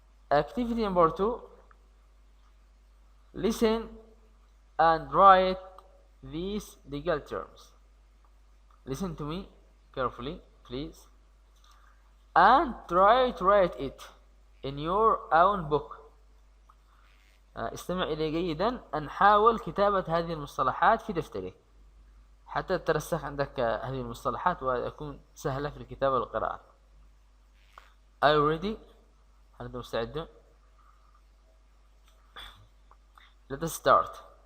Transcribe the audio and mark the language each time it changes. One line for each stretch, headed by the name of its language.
English: Activity number 2. Listen and write these legal terms. Listen to me carefully, please, and try to write it in your own book.
Arabic: استمع إلي جيدا أن حاول كتابة هذه المصطلحات في دفترك حتى ترسخ عندك هذه المصطلحات ويكون سهلة في الكتابة والقراءة.
English: Are you ready؟
Arabic: هل أنتم مستعدون؟
English: Let us start.